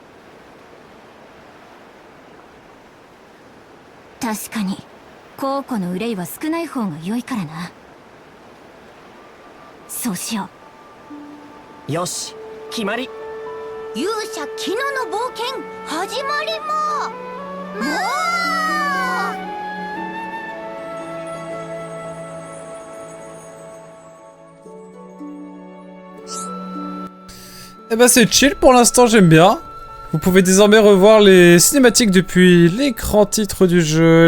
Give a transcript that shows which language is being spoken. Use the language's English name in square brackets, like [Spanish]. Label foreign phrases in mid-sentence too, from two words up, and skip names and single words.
[Japanese] 確かに公庫の憂いは少ない方が良いからな。そうしよう。よし、決まり。勇者キノの冒険始まりもう。 [French] Eh ben c'est chill pour l'instant, j'aime bien. Vous pouvez désormais revoir les cinématiques depuis l'écran titre du jeu.